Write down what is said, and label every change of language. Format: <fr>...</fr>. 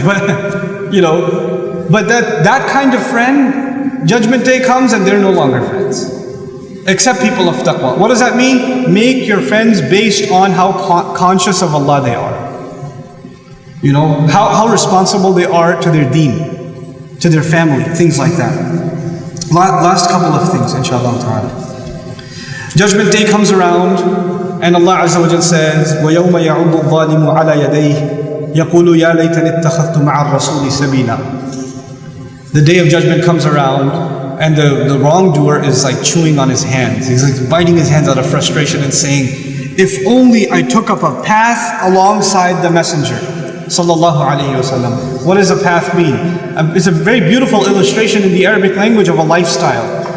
<en>But you know, but that kind of friend, Judgment Day comes and they're no longer friends. Except people of taqwa. What does that mean? Make your friends based on how conscious of Allah they are. You know, how responsible they are to their deen, to their family, things like that. Last couple of things, inshallah ta'ala. Judgment Day comes around, and Allah Azza wa Jal says,</en> <ar>وَيَوْمَ يَعُضُّ الظَّالِمُ عَلَى يَدَيْهِ يَقُولُ يَا لَيْتَنِ اتَّخَذْتُ مَعَ الرَّسُولِ سَبِيلًا.</ar> <en>The day of judgment comes around, and the wrongdoer is like chewing on his hands. He's like biting his hands out of frustration and saying, if only I took up a path alongside the messenger. Sallallahu alayhi wasallam. What does a path mean? It's a very beautiful illustration in the Arabic language of a lifestyle.</en>